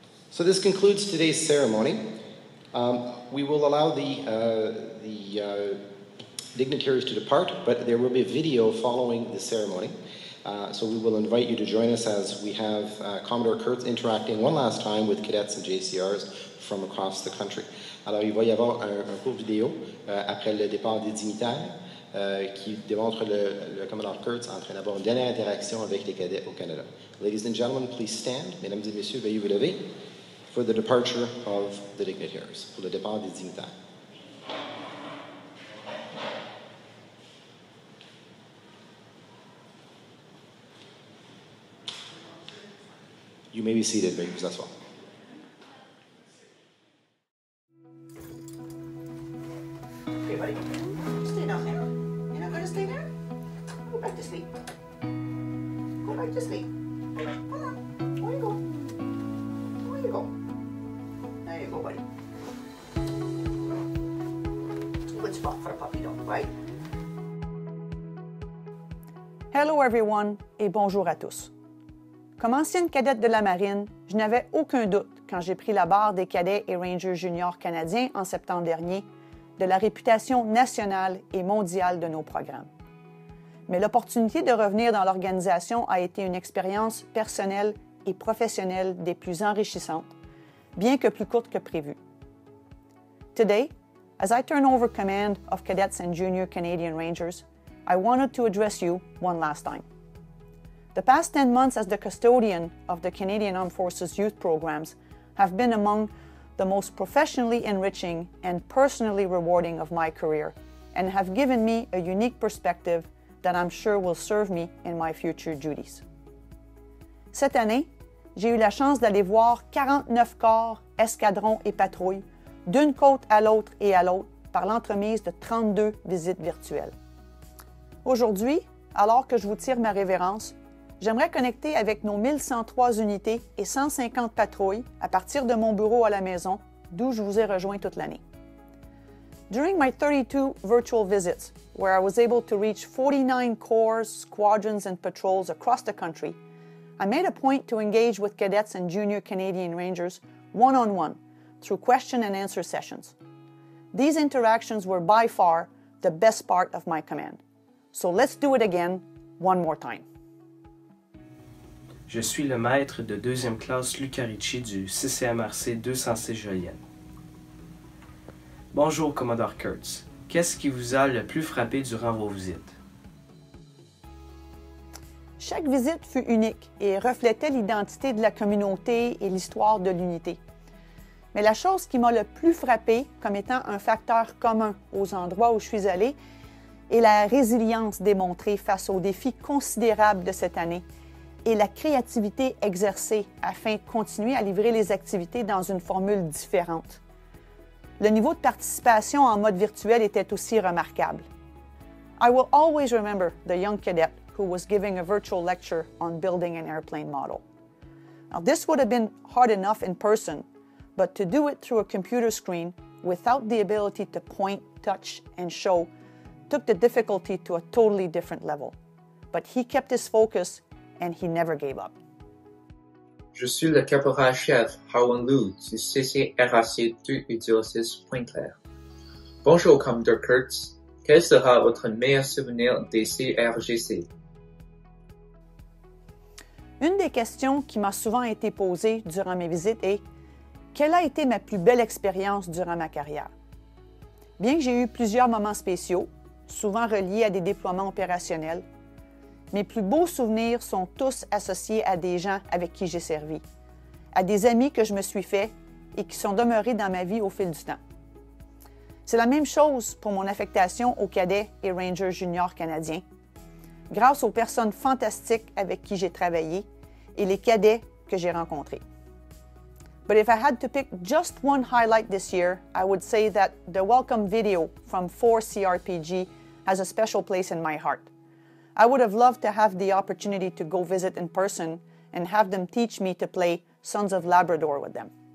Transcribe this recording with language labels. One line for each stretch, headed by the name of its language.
English: So this concludes today's ceremony. We will allow the dignitaries to depart, but there will be a video following the ceremony. So we will invite you to join us as we have Commodore Kurtz interacting one last time with cadets and JCRs from across the country.
French: Alors, il va y avoir un court vidéo après le départ des dignitaires qui démontre le Commodore Kurtz en train d'avoir une dernière interaction avec les cadets au Canada.
English: Ladies and gentlemen, please stand.
French: Mesdames et messieurs, veuillez vous lever
English: for the departure of the dignitaries,
French: pour le départ des dignitaires.
English: You may be seated,
French: veuillez vous asseoir.
English: Okay, buddy. Stay down there. You're not going to stay there? Go back to sleep. Go back to sleep. Come on. Where you go? Where you go? There you go, buddy. Good spot for a puppy dog, right? Hello everyone
French: et bonjour à tous. Comme ancienne cadette de la Marine, je n'avais aucun doute quand j'ai pris la barre des cadets et rangers juniors canadiens en septembre dernier de la réputation nationale et mondiale de nos programmes. Mais l'opportunité de revenir dans l'organisation a été une expérience personnelle et professionnelle des plus enrichissantes, bien que plus courte que prévu.
English: Today, as I turn over command of Cadets and Junior Canadian Rangers, I wanted to address you one last time. The past 10 months as the custodian of the Canadian Armed Forces youth programs have been among the most professionally enriching and personally rewarding of my career and have given me a unique perspective that I'm sure will serve me in my future duties.
French: Cette année, j'ai eu la chance d'aller voir 49 corps, escadrons et patrouilles d'une côte à l'autre et à l'autre par l'entremise de 32 visites virtuelles. Aujourd'hui, alors que je vous tire ma révérence, j'aimerais connecter avec nos 1103 unités et 150 patrouilles à partir de mon bureau à la maison, d'où je vous ai rejoint toute l'année.
English: During my 32 virtual visits, where I was able to reach 49 corps, squadrons, and patrols across the country, I made a point to engage with cadets and junior Canadian Rangers one-on-one through question and answer sessions. These interactions were by far the best part of my command. So let's do it again, one more time.
French: Je suis le maître de deuxième classe Lucarici du CCMRC 206 Joliette. Bonjour, Commodore Kurtz. Qu'est-ce qui vous a le plus frappé durant vos visites? Chaque visite fut unique et reflétait l'identité de la communauté et l'histoire de l'unité. Mais la chose qui m'a le plus frappé comme étant un facteur commun aux endroits où je suis allée est la résilience démontrée face aux défis considérables de cette année et la créativité exercée afin de continuer à livrer les activités dans une formule différente. Le niveau de participation en mode virtuel était aussi remarquable.
English: I will always remember the young cadet who was giving a virtual lecture on building an airplane model. Now, this would have been hard enough in person, but to do it through a computer screen without the ability to point, touch, and show took the difficulty to a totally different level. But he kept his focus and he never gave up.
French: Je suis le caporal-chef Howard Liu du CRJC 2 Pointe-Claire. Bonjour, Commodore Kurtz. Quel sera votre meilleur souvenir des CRJC? Une des questions qui m'a souvent été posée durant mes visites est « Quelle a été ma plus belle expérience durant ma carrière? » Bien que j'ai eu plusieurs moments spéciaux, souvent reliés à des déploiements opérationnels, mes plus beaux souvenirs sont tous associés à des gens avec qui j'ai servi, à des amis que je me suis faits et qui sont demeurés dans ma vie au fil du temps. C'est la même chose pour mon affectation aux cadets et Rangers juniors canadiens, grâce aux personnes fantastiques avec qui j'ai travaillé et les cadets que j'ai rencontrés.
English: But if I had to pick just one highlight this year, I would say that the welcome video from 4 CRPG has a special place in my heart. I would have loved to have the opportunity to go visit in person and have them teach me to play Sons of Labrador with them.